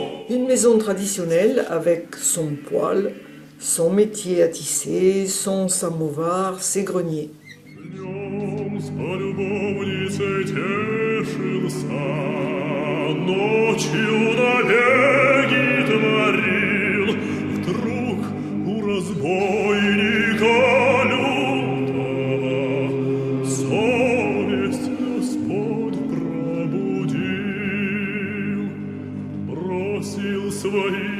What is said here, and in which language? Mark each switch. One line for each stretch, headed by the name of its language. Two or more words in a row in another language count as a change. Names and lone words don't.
French: Une maison traditionnelle avec son poêle, son métier à tisser, son samovar, ses greniers.
Russian: Днем с полюбовницей тешился, ночью набеги творил. Вдруг у разбойника лютого совесть Господь пробудил, бросил свои.